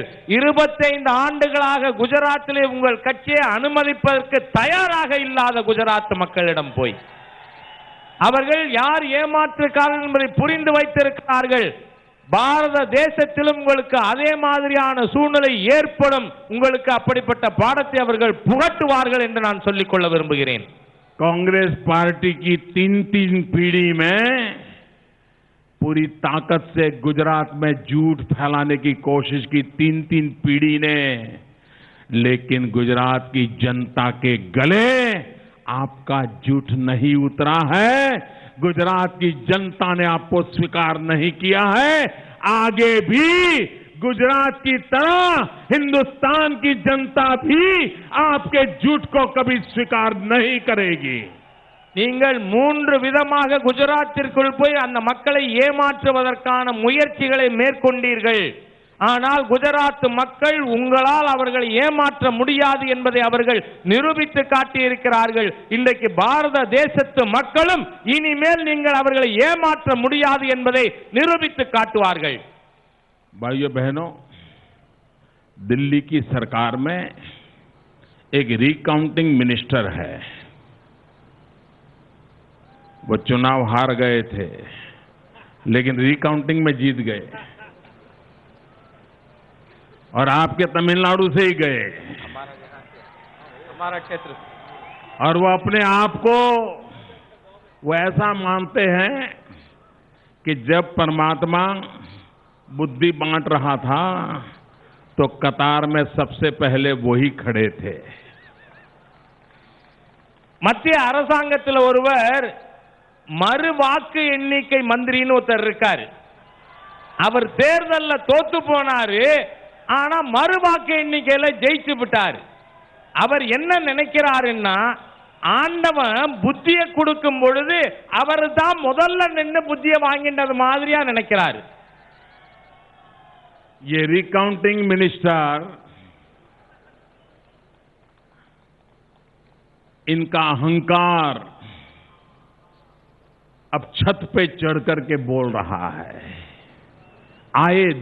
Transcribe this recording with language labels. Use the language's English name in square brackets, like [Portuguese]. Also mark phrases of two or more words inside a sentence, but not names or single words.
[Tamil] 25 ஆண்டுகளாக குஜராத்திலே உங்கள் கட்சியை அனுமதிப்பதற்கு தயாராக இல்லாத குஜராத் மக்களிடம் போய் அவர்கள் யார் ஏமாற்றுக்காரர்கள் என்பதை புரிந்து வைத்திருக்கிறார்கள். பாரத தேசத்திலும் உங்களுக்கு அதே மாதிரியான சூழ்நிலை ஏற்படும், உங்களுக்கு அப்படிப்பட்ட பாடத்தை அவர்கள் புகட்டுவார்கள் என்று நான் சொல்லிக் கொள்ள விரும்புகிறேன். [Hindi] कांग्रेस पार्टी की 3 पीढ़ी में पूरी ताकत से गुजरात में झूठ फैलाने की कोशिश की, 3 पीढ़ी ने, लेकिन गुजरात की जनता के गले आपका झूठ नहीं उतरा है। गुजरात की जनता ने आपको स्वीकार नहीं किया है। आगे भी गुजरात की तरह हिंदुस्तान की जनता भी आपके झूठ को कभी स्वीकार नहीं करेगी। [Tamil] நீங்கள் 3 விதமாக குஜராத்திற்குள் போய் அந்த மக்களை ஏமாற்றுவதற்கான முயற்சிகளை மேற்கொண்டீர்கள். ஆனால் குஜராத் மக்கள் உங்களால் அவர்களை ஏமாற்ற முடியாது என்பதை அவர்கள் நிரூபித்து காட்டியிருக்கிறார்கள். இன்றைக்கு பாரத தேசத்து மக்களும் இனிமேல் நீங்கள் அவர்களை ஏமாற்ற முடியாது என்பதை நிரூபித்து காட்டுவார்கள். [Hindi] भाइयों बहनों, दिल्ली की सरकार में एक रिकाउंटिंग मिनिस्टर है। वो चुनाव हार गए थे लेकिन रिकाउंटिंग में जीत गए और आपके तमिलनाडु से ही गए, हमारा क्षेत्र। और वो अपने आप को वो ऐसा मानते हैं कि जब परमात्मा बुद्धि बांट रहा था तो कतार में सबसे पहले वही खड़े थे। [Tamil] மத்திய அரசாங்கத்தில் ஒருவர் மறு வாக்கு எண்ணிக்கை மந்திரின்னு ஒருத்தர் இருக்காரு. அவர் தேர்தலில் தோத்து போனாரு, ஆனா மறு வாக்கு எண்ணிக்கையில ஜெயிச்சு விட்டார். அவர் என்ன நினைக்கிறாருன்னா, ஆண்டவன் புத்தியை கொடுக்கும் பொழுது அவர் தான் முதல்ல நின்று புத்தியை வாங்கின்றது மாதிரியா நினைக்கிறாரு. [Hindi] ये रिकाउंटिंग मिनिस्टर, इनका अहंकार अब छत पे चढ़ करके बोल रहा है।